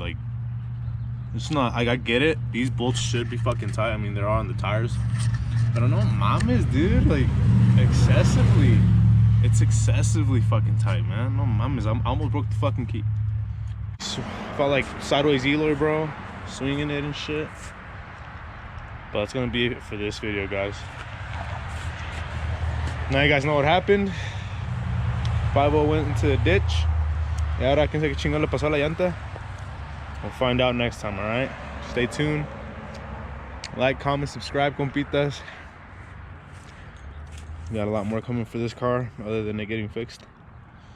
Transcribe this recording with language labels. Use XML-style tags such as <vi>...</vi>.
<en>Like, it's not, like, I get it, these bolts should be fucking tight. I mean, they're on the tires, but I don't know, mames, dude, like, it's excessively fucking tight, man. No mames, I almost broke the fucking key. So, felt like sideways Eloy, bro, swinging it and shit. But that's gonna be it for this video, guys. Now you guys know what happened. 5-0 went into the ditch.</en> <es>Y ahora quién sabe qué chingón le pasó a la llanta.</es> <en>We'll find out next time, alright? Stay tuned. Like, comment, subscribe, compitas. We got a lot more coming for this car other than it getting fixed. Yeah. I'll</en>